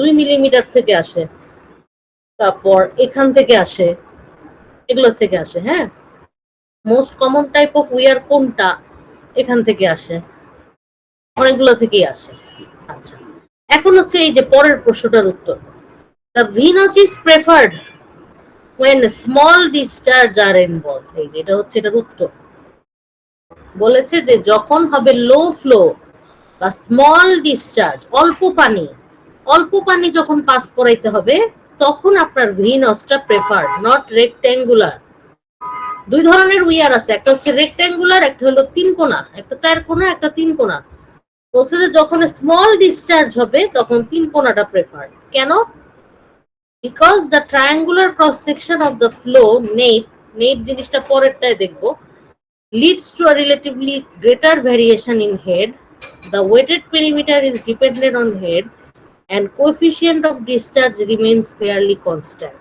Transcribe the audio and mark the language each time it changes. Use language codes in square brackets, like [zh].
[bn] 2 millimetre থেকে আসে, তারপর এখান থেকে আসে, এগুলোর থেকে আসে। হ্যাঁ, most common type of wear কোনটা, এখান থেকে আসে, অনেকগুলো থেকেই আসে। আচ্ছা, এখন হচ্ছে এই যে পরের প্রশ্নটার উত্তর। [en] The V-notch is preferred when small discharge are involved. [bn] এই যে এটা হচ্ছে এটার উত্তর। বলেছে যে যখন হবে লো ফ্লো বা স্মল ডিসচার্জ, অল্প পানি যখন পাস করাইতে হবে, তখন আপনার V-notchটা প্রেফার্ড, নট রেক্ট্যাঙ্গুলার। দুই ধরনের উইয়ার আছে, একটা হচ্ছে রেক্ট্যাঙ্গুলার, একটা হলো 3 কোণা, একটা 4 কোণা, একটা 3 কোণা। বলছে যে যখন স্মল ডিসচার্জ হবে তখন 3 কোণাটা প্রেফার্ড। কেন? [en] because the triangular cross section of the flow nape [bn] জিনিসটা পরেরটায় দেখবো, [en] leads to a relatively greater variation in head. The weighted perimeter is dependent on head and coefficient of discharge remains fairly constant.